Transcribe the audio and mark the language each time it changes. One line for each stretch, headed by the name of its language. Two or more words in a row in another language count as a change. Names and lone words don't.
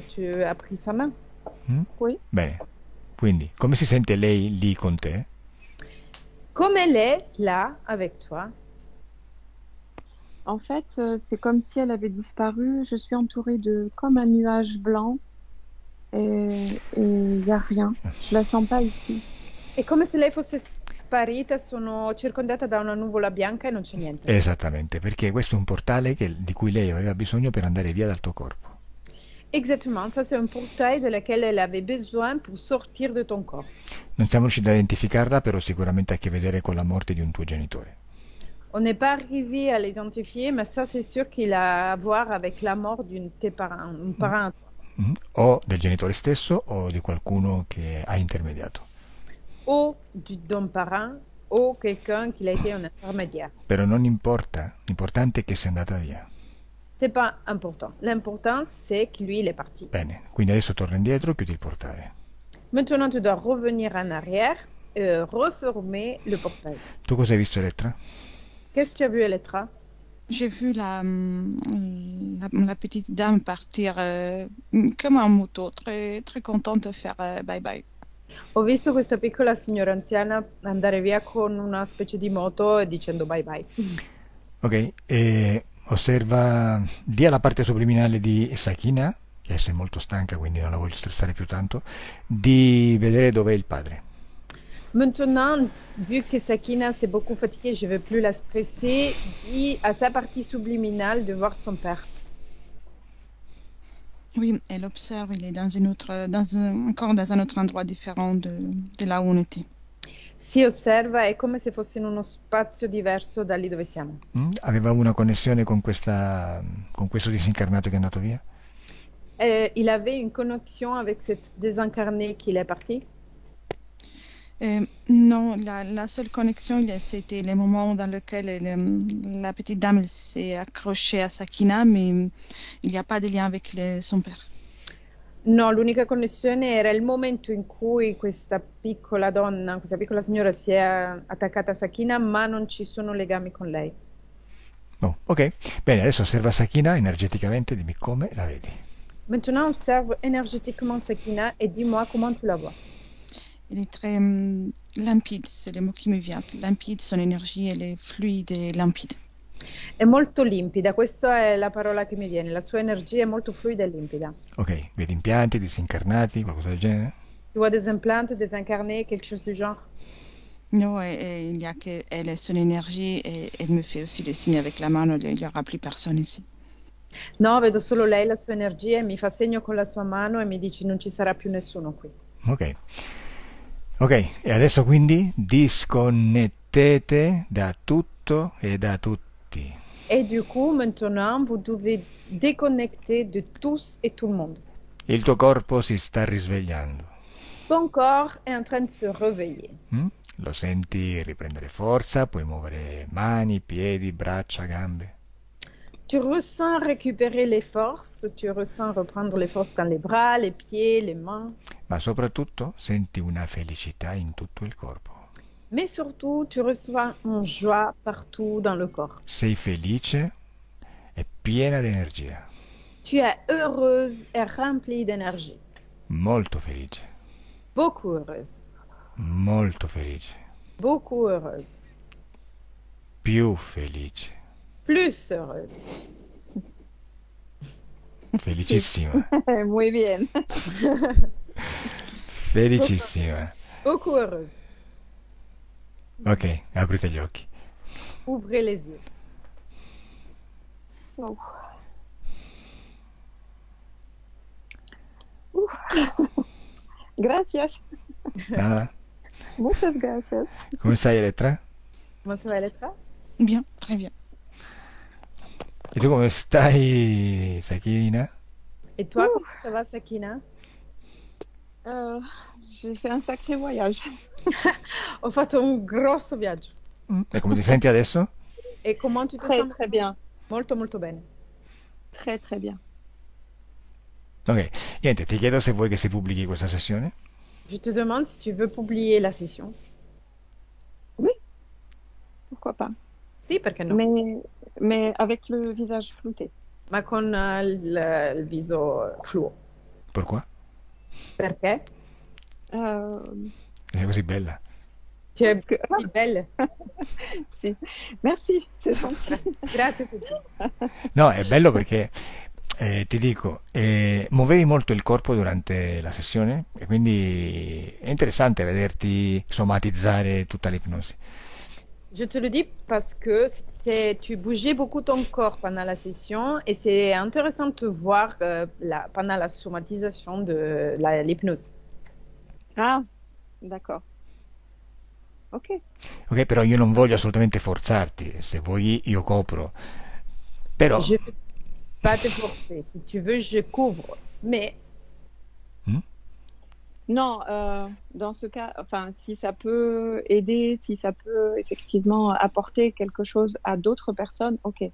French: Tu as pris sa main? Mm? Oui.
Italian: Bene. Quindi, come si sente lei lì con te?
French: Comme elle est là avec toi? En fait, c'est comme si elle avait disparu. Je suis entourée de comme un nuage blanc et il n'y a rien. Je la sens pas ici.
Italian: È come se lei fosse sparita, sono circondata da una nuvola bianca e non c'è niente. Esattamente, perché questo è un portale di cui lei aveva bisogno per andare via dal tuo corpo.
French: Exactement, ça c'est un portail de laquelle elle avait besoin pour sortir de ton corps.
Italian: Non siamo riusciti a identificarla, però sicuramente ha a che vedere con la morte di un tuo genitore.
French: On n'est pas arrivé à l'identifier, mais ça c'est sûr qu'il a à voir avec la mort d'un tes parents, un parent. Mm?
Italian: O del genitore stesso o di qualcuno che ha intermediato.
French: Ou d'un parent, ou quelqu'un qui a été un intermédiaire.
Italian: Però non importa, l'importante è che sia andata via.
French: C'est pas important. L'important c'est que lui il est parti.
Italian: Bene, quindi adesso torna indietro, chiudi il portale.
French: Maintenant tu dois revenir en arrière et refermer le portail.
Italian: Tu cosa hai visto, Elettra?
French: Qu'est-ce que tu as vu, Elettra? J'ai vu la petite dame partir comme un moto, très, très contente de faire
English: bye bye.
Italian: Ho visto questa piccola signora anziana andare via con una specie di moto e dicendo
English: bye bye.
Italian: Ok, osserva, dia la parte subliminale di Sakina, che adesso è molto stanca, quindi non la voglio stressare più tanto, di vedere dov'è il padre.
French: Maintenant, vu que Sakina s'est beaucoup fatiguée, je ne vais plus la stresser, dis à sa partie subliminale de voir son père. Oui, elle observe, il est dans une autre, encore dans un autre endroit différent de là où on était.
Italian: Si osserva, è come se fosse in uno spazio diverso da lì dove siamo. Aveva una connessione con questo disincarnato che è andato via?
French: Il avait une connexion avec cette désincarnée qu'il est parti? Non, la seule connexion, c'était les moments dans lesquels la petite dame s'est accrochée à Sakina, mais il n'y a pas de lien avec son père.
Italian: No, l'unica connessione era il momento in cui questa piccola donna, questa piccola signora si è attaccata a Sakina, ma non ci sono legami con lei. No, ok. Bene, adesso osserva Sakina energeticamente, dimmi come la vedi.
French: Maintenant, observe énergétiquement Sakina et dis-moi comment tu la vois. Elle est très limpide, c'est le mot qui me vient. Limpide, son énergie, elle est fluide et limpide.
Italian: È molto limpida, questa è la parola che mi viene, la sua energia è molto fluida e limpida. Ok, vedi impianti, disincarnati, qualcosa del genere?
French: Tu vois des implants, des incarnés, quelque chose du genre? Non, il n'y a qu'elle et son énergie et elle me fait aussi des signes avec la mano, il n'y aura plus personne ici.
Italian: No, vedo solo lei, la sua energia, e mi fa segno con la sua mano e mi dice non ci sarà più nessuno qui. Ok. Ok, e adesso quindi disconnettete da tutto e da tutti.
French: Et du coup, maintenant, vous devez déconnecter de tous et tout le monde.
Italian: Il tuo corpo si sta risvegliando.
French: Ton corps est en train de se réveiller.
Italian: Lo senti riprendere forza, puoi muovere mani, piedi, braccia, gambe.
French: Tu ressens récupérer les forces, tu ressens reprendre les forces dans les bras, les pieds, les mains.
Italian: Ma soprattutto senti una felicità in tutto il corpo.
French: Mais surtout, tu ressens une joie partout dans le corps.
Italian: Sei felice e piena di energia.
French: Tu es heureuse et remplie d'énergie.
Italian: Molto felice.
French: Beaucoup heureuse.
Italian: Molto felice.
French: Beaucoup heureuse.
Italian: Più felice.
French: Plus heureuse.
Italian: Felicissima.
Spanish: Muy bien.
Italian: Felicissima.
French: Beaucoup heureuse.
Italian: Ok, aprite gli occhi.
French: Ouvrez les yeux.
Spanish: Oh. Gracias. Nada? Muchas gracias.
Italian: Come stai, Elettra?
French: Comment ça va, Elettra? Bien, très bien.
Italian: E tu come stai, Sakina?
French: Et toi, comment ça va, Sakina? J'ai fait un sacré voyage.
Italian: Ho fatto un grosso viaggio. E come ti senti adesso?
French: E comment tu te Très, sens? très bien.
Italian: Molto, molto bene.
French: Très, très bien.
Italian: Ok, niente, ti chiedo se vuoi che si pubblichi questa sessione.
French: Je te demande si tu veux publier la session. Oui, pourquoi pas.
Italian: Sì, perché no?
French: Mais avec le visage flouté.
Italian: Ma con il viso fluo.
French: Pourquoi?
Italian: Perché? Sei così bella.
French: Tu es Parce que- si belle. Si. Merci, c'est gentil.
Italian: Grazie, Fuji. No, è bello perché ti dico, muovevi molto il corpo durante la sessione e quindi è interessante vederti somatizzare tutta l'ipnosi.
French: Je te le dis parce que tu bougeais beaucoup ton corps pendant la session et c'est intéressant de te voir pendant la somatisation de l'hypnose. Ah, d'accord. Ok.
Italian: Ok, però io non voglio assolutamente forzarti, se vuoi io copro. Però
French: Je ne vais pas te forcer. Si tu veux, je couvre. Mais Non, dans ce cas, enfin, si ça peut aider, si ça peut effectivement apporter quelque chose à d'autres personnes, ok.